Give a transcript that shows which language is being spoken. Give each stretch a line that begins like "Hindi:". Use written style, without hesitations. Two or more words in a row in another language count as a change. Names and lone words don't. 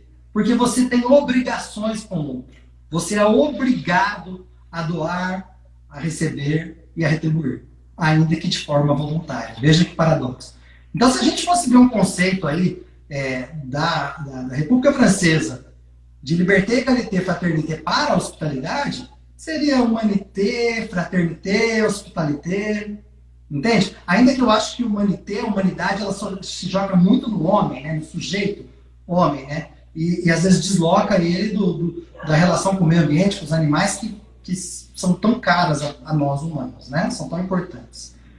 Portuguese: Porque você tem obrigações com o outro. Você é obrigado a doar, a receber e a retribuir. Ainda que de forma voluntária. Veja que paradoxo. Então, se a gente fosse ver um conceito aí da República Francesa de
French: liberté, égalité, fraternité
Portuguese: para a hospitalidade, seria
French: humanité, fraternité, hospitalité,
Portuguese: entende? Ainda que eu acho que humanité, a humanidade, ela só se joga muito no homem, né? No sujeito homem, né? E às vezes desloca ele da relação com o meio ambiente, com os animais que são tão caras a nós humanos, né? São tão importantes.